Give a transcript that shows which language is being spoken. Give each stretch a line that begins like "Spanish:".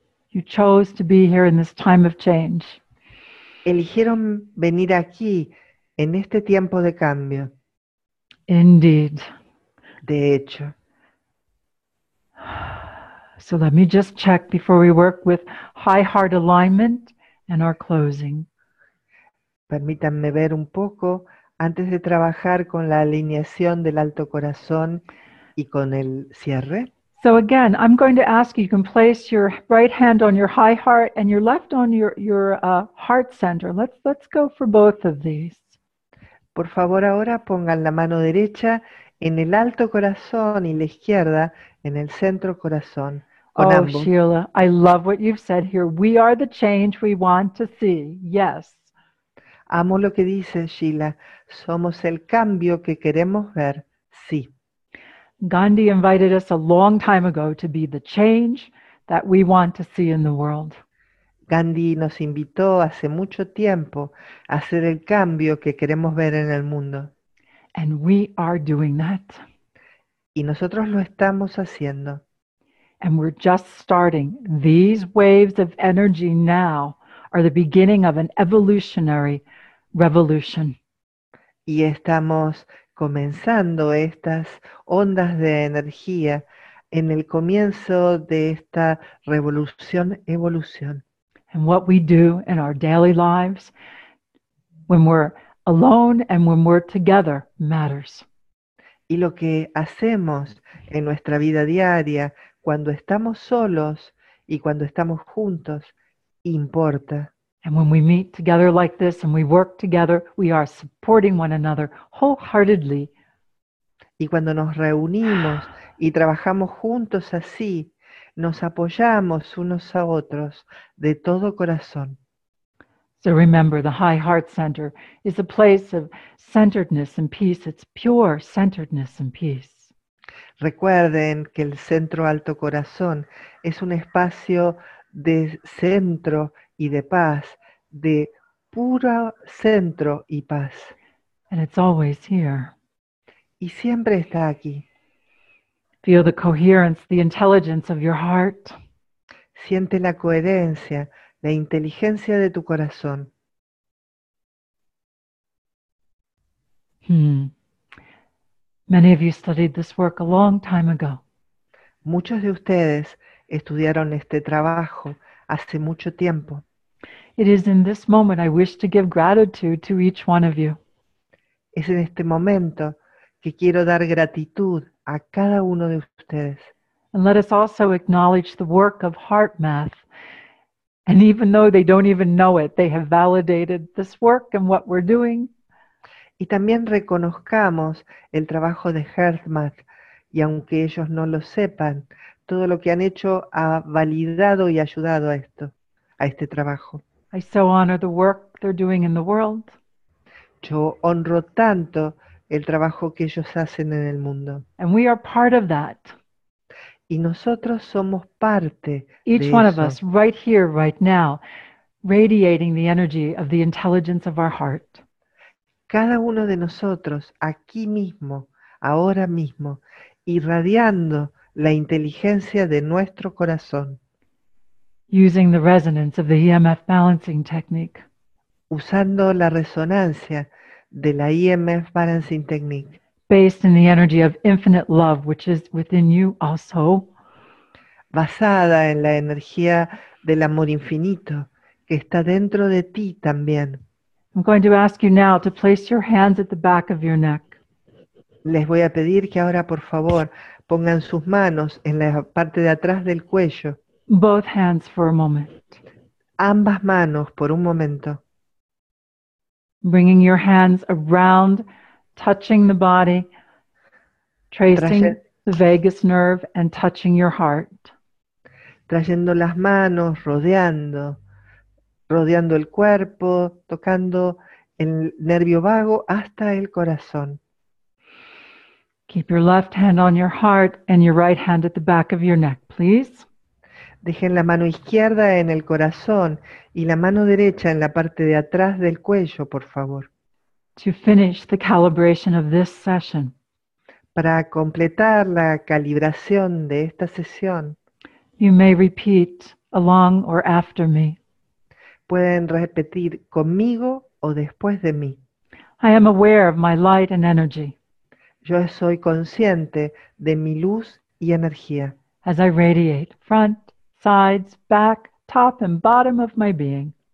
English: You chose to be here in this time of change.
Spanish: Eligieron venir aquí en este tiempo de cambio.
English: Indeed.
Spanish: De hecho.
English: So let me just check before we work with high heart alignment and our closing.
Spanish: Permítanme ver un poco antes de trabajar con la alineación del alto corazón y con el cierre.
English: So again, I'm going to ask you can place your right hand on your high heart and your left on your heart center. Let's go for both of these.
Spanish: Por favor, ahora pongan la mano derecha en el alto corazón y la izquierda en el centro corazón. Con Oh, ambos.
English: Sheila, I love what you've said here. We are the change we want to see. Yes.
Spanish: Amo lo que dice Sheila. Somos el cambio que queremos ver. Sí.
English: Gandhi invited us a long time ago to be the change that we want to see in the world.
Spanish: Gandhi nos invitó hace mucho tiempo a hacer el cambio que queremos ver en el mundo.
English: And we are doing that.
Spanish: Y nosotros lo estamos haciendo.
English: And we're just starting. These waves of energy now are the beginning of an evolutionary revolution.
Spanish: Y estamos comenzando estas ondas de energía en el comienzo de esta evolución.
English: And what we do in our daily lives, when we're alone and when we're together, matters.
Spanish: Y lo que hacemos en nuestra vida diaria, cuando estamos solos y cuando estamos juntos, importa.
English: And when we meet together like this and we work together, we are supporting one another wholeheartedly.
Spanish: Y cuando nos reunimos y trabajamos juntos así, nos apoyamos unos a otros de todo corazón.
English: So remember, the high heart center is a place of centeredness and peace. It's pure centeredness and peace.
Spanish: Recuerden que el centro alto corazón es un espacio de centro y de paz, de puro centro y paz.
English: And it's always here.
Spanish: Y siempre está aquí.
English: Feel the coherence, the intelligence of your heart.
Spanish: Siente la coherencia, la inteligencia de tu corazón.
English: Many of you studied this work a long time ago.
Spanish: Muchos de ustedes estudiaron este trabajo hace mucho tiempo.
English: It is in this moment I wish to give gratitude to each one of you.
Spanish: Es en este momento que quiero dar gratitud a cada uno de ustedes.
English: And let us also acknowledge the work of heart math. And even though they don't even know it, they have validated this work and what we're doing.
Spanish: Y también reconozcamos el trabajo de HeartMath, y aunque ellos no lo sepan, todo lo que han hecho ha validado y ayudado a este trabajo.
English: I so honor the work they're doing in the world.
Spanish: Yo honro tanto el trabajo que ellos hacen en el mundo.
English: And we are part of that.
Spanish: Y nosotros somos parte
English: Each
Spanish: de
English: one of
Spanish: eso.
English: us right here, right now, radiating the energy of the intelligence of our heart.
Spanish: Cada uno de nosotros, aquí mismo, ahora mismo, irradiando la inteligencia de nuestro corazón.
English: Using the resonance of the EMF balancing technique.
Spanish: Usando la resonancia de la EMF Balancing Technique.
English: Based in the energy of infinite love, which is within you also.
Spanish: Basada en la energía del amor infinito, que está dentro de ti también.
English: I'm going to ask you now to place your hands at the back of your neck.
Spanish: Les voy a pedir que ahora, por favor, pongan sus manos en la parte de atrás del cuello.
English: Both hands for a moment.
Spanish: Ambas manos por un momento.
English: Bringing your hands around, touching the body, tracing the vagus nerve and touching your heart.
Spanish: Trayendo las manos, rodeando el cuerpo, tocando el nervio vago hasta el corazón.
English: Keep your left hand on your heart and your right hand at the back of your neck, please.
Spanish: Dejen la mano izquierda en el corazón y la mano derecha en la parte de atrás del cuello, por favor.
English: To finish the calibration of this session,
Spanish: Para completar la calibración de esta sesión,
English: you may repeat along or after me.
Spanish: pueden repetir conmigo o después de mí.
English: I am aware of my light and energy
Spanish: Yo soy consciente de mi luz y energía
English: as I radiate front, sides, back, top, and bottom of my being.